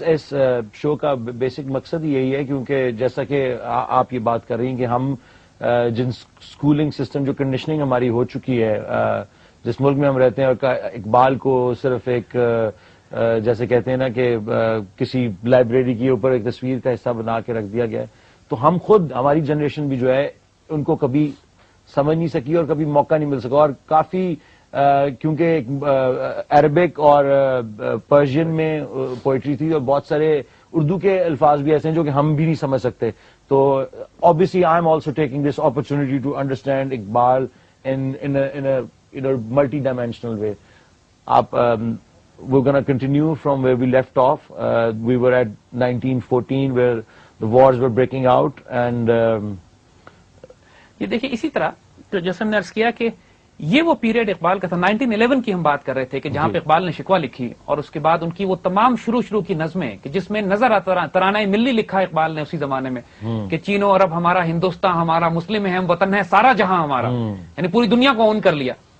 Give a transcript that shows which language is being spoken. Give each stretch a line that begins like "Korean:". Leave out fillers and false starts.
Urdu: اس شو کا بیسک مقصد یہی ہے, کیونکہ جیسا کہ آپ یہ بات کر رہی ہیں کہ ہم جن اسکولنگ سسٹم جو کنڈیشننگ ہماری ہو چکی ہے جس ملک میں ہم رہتے ہیں, اور اقبال کو صرف ایک جیسے کہتے ہیں نا کہ کسی لائبریری کے اوپر ایک تصویر کا حصہ بنا کے رکھ دیا گیا ہے, تو ہم خود ہماری جنریشن بھی جو ہے ان کو کبھی سمجھ نہیں سکی اور کبھی موقع نہیں مل سکا. اور کافی کیونکہ عربک اور پرشین میں پوئٹری تھی, اور بہت سارے اردو کے الفاظ بھی ایسے ہیں جو کہ ہم بھی نہیں سمجھ سکتے.
English: تو obviously I am also taking this opportunity to understand Iqbal in a multi-dimensional way. We're going to continue from where we left off. We were at 1914 where the wars were breaking out, and
Urdu: یہ دیکھیں اسی طرح تو جیسے ہم نے عرض کیا کہ یہ وہ پیریڈ اقبال کا تھا. 1911 کی ہم بات کر رہے تھے کہ جہاں پہ اقبال نے شکوہ لکھی, اور اس کے بعد ان کی وہ تمام شروع کی نظمیں کہ جس میں نظر آتا ترانہ ملی لکھا اقبال نے اسی زمانے میں کہ چین و عرب ہمارا, ہندوستان ہمارا, مسلم ہے ہم, وطن ہے سارا جہاں ہمارا, یعنی پوری دنیا کو اون کر لیا.